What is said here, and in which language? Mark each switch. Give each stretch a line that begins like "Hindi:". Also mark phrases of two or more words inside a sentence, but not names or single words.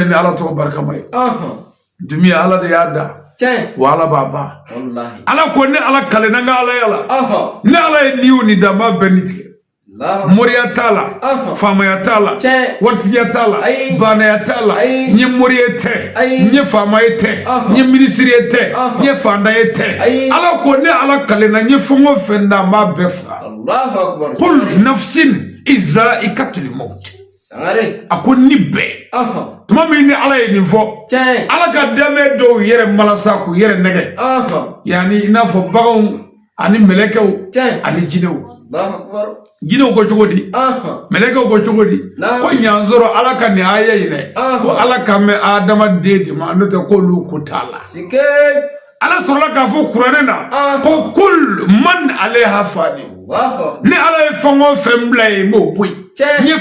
Bambara: ni ala tɔgɔ barikama ye dumiya ala de y'a da wa ala b'a ban ala ko ne ala kale n'an ka ala yala ne ala ye niw ni danba bɛɛ ni tigɛ moriya t'a la faamaya t'a la waritigiya t'a la banaya t'a la n ye mori ye tɛ n ye faama ye tɛ n ye minisiri ye tɛ n ye fantan ye tɛ ala ko ne ala kalenna n ye fɛn o fɛn da n b'a bɛɛ faga
Arabic: كل نفس ذائقة الموت
Bambara: a ko ni bɛɛ tuma min ni ala ye nin fɔ ala ka danbɛ dɔw yɛrɛ malasa k'u yɛrɛ nɛgɛ yanni i n'a fɔ baganw ani mɛlɛkɛw ani jinɛw jinɛw ko cogo di mɛlɛkɛw ko cogo di ko ɲansɔrɔ ala ka nin aya in dɛ ko ala kan bɛ adamaden de ma n'o tɛ k'olu ko t'a la ala sɔrɔla k'a fɔ kuranɛ na ko
Arabic: كل من عليها فان
Bambara: ni ala ye fɛn o fɛn bila yen n b'o bɔ yen n ye